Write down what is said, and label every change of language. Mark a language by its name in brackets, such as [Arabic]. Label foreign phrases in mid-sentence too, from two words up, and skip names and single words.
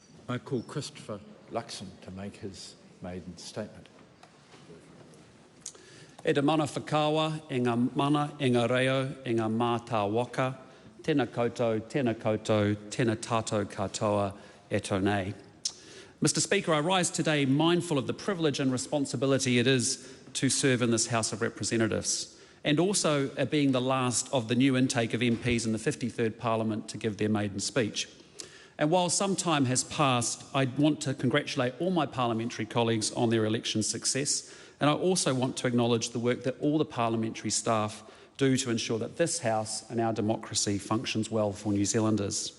[English] I call Christopher Luxon to make his maiden statement. [Māori] E te mana whakawa, e ngā mana, e ngā reo, e ngā mātā waka, tēnā koutou, tēnā tātou katoa e tō nei. [English] Mr. Speaker, I rise today mindful of the privilege and responsibility it is to serve in this House of Representatives, and also being the last of the new intake of MPs in the 53rd Parliament to give their maiden speech. And while some time has passed, I want to congratulate all my parliamentary colleagues on their election success, and I also want to acknowledge the work that all the parliamentary staff do to ensure that this House and our democracy functions well for New Zealanders.